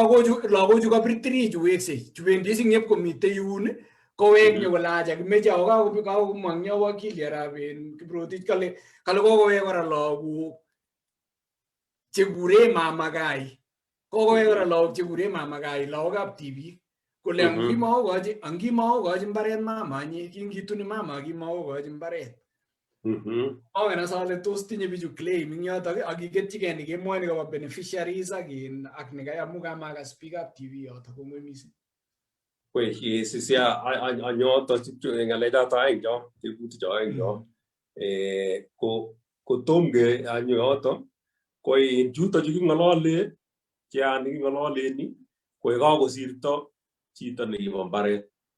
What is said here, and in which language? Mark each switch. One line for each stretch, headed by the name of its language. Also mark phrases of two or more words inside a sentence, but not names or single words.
Kalenjin: 3 chu weksei chu bendi sing'ep komite yun kowek nyokolaja kimeche ako kakomong'yo wakili arap Kiprotich kale kokowek kora lagok chekure mama kai, kokowek kora lagok chekure mama kai, lagokab tibik kole angimakokochi mbaret mama nye, kingituni mama kimakokochi mbaret. Ongen as ale tos tinye bichu claim ing yotok ak kiketchigei ni kemwoe ni kobo beneficiaries ak nekai amu kamakas biikab TV yotok kongoi mising. Sisia anyoto ng'alechoto aeng cho tebutik cho aeng cho kotomge anyo yoto ko en chuto chu king'olole cheani king'ololeni ko kakosirto chito nekibo mbaret